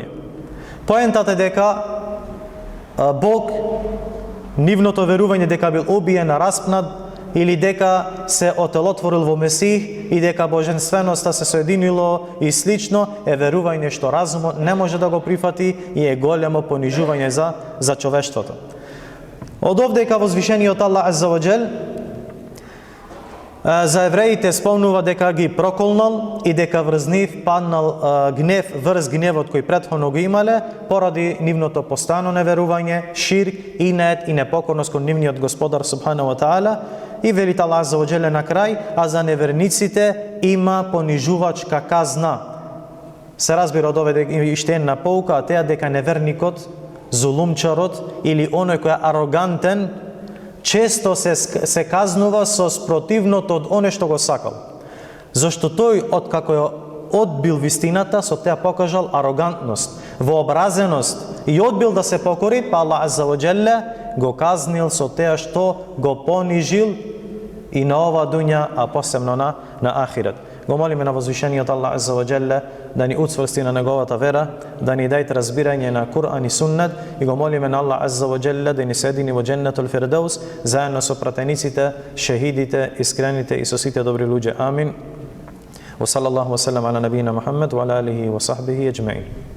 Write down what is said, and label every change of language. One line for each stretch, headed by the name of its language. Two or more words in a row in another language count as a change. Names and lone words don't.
Macedonian: Поентата е дека Бог, нивното верување дека бил убиен, распнат, или дека се отелотворил во Месих и дека боженственоста се соединило и слично, е верување што разумот не може да го прифати и е големо понижување за човештвото. Од овдека возвишениот Аллах
Arabic: عز وجل
Macedonian: за евреите спомнува дека ги проколнал и дека врз нив паднал гнев, врз гневот кој претходно го имале, поради нивното постојано неверување, ширк, инет и непокорност кон нивниот Господар
Arabic: سبحانه وتعالى.
Macedonian: И велите Аллах
Arabic: عز وجل
Macedonian: на крај, а за неверниците има понижувачка казна. Се разбира од овде дека иште една поука, а теа дека неверникот, зулумчарот или оној кој е арогантен, често се казнува со спротивното од оне што го сакал. Зашто тој, откако ја одбил вистината, со теа покажал арогантност, вообразеност и одбил да се покори, па Аллах
Arabic: عز وجل
Macedonian: го казнил со теа што го понижил и на ова дуња, а посебно на ахирет. Го молиме на возвишениот Аллах
Arabic: عز وجل
Macedonian: да ни уцврсти на неговата вера, да ни даде разбирање на Кур'ан и Суннет, и го молиме на Аллах
Arabic: عز وجل
Macedonian: да ни седини во Дженнетул Фирдеус заедно со пратениците, шехидите, искрените и со сите добри луѓе. Амин.
Arabic: وصلى الله وسلم على نبينا محمد وعلى آله وصحبه أجمعين.